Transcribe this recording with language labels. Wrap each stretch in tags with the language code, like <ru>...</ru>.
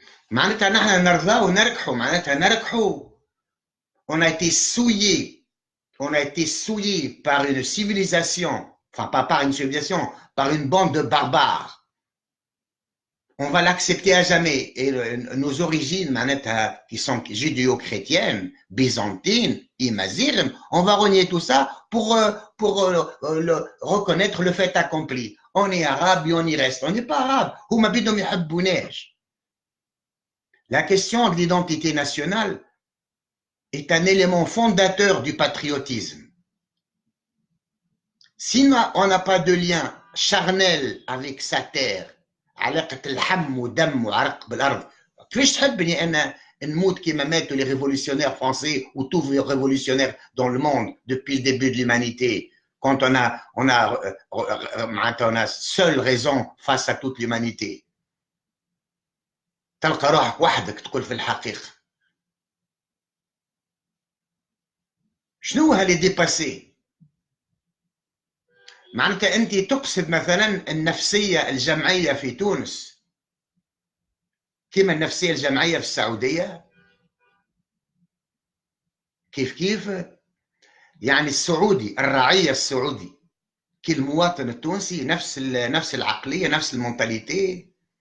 <ar>معناتها نحن نرضاو ونركحوا، معناتها نركحوا.</ar> <fr>On a été souillé, par une civilisation, enfin pas par une civilisation, par une bande de barbares. On va l'accepter à jamais. Et nos origines, qui sont judéo-chrétiennes, byzantines, imazir, on va renier tout ça pour reconnaître le fait accompli. On est arabe et on y reste. On n'est pas arabe. La question de l'identité nationale, est un élément fondateur du patriotisme. Si on n'a pas de lien charnel avec sa terre,</fr> <ar>علاقة الحم ودم وعرق بالأرض، كيفاش تحبني أنا نموت كيما ماتوا</ar> <fr>les révolutionnaires français ou tous les révolutionnaires dans le monde depuis le début de l'humanité, quand on a seule raison face à toute l'humanité.</fr> <ar>تلقى روحك وحدك تقول في الحقيقة. شنو هاللي ديباسي؟ معناتها أنت تقصد مثلا النفسية الجمعية في تونس كما النفسية الجمعية في السعودية؟ كيف يعني السعودي، الرعية السعودي كالمواطن التونسي نفس العقلية، نفس المونتاليتي.</ar>